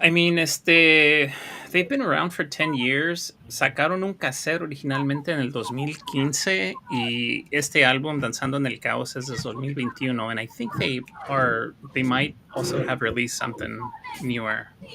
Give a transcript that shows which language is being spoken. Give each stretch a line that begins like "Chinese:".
English: I mean, they've been around for 10 years.
Spanish: Sacaron un cassette originalmente en el 2015 y este álbum, Danzando en el Caos, es de 2021.
English: And I think they might also have released something newer.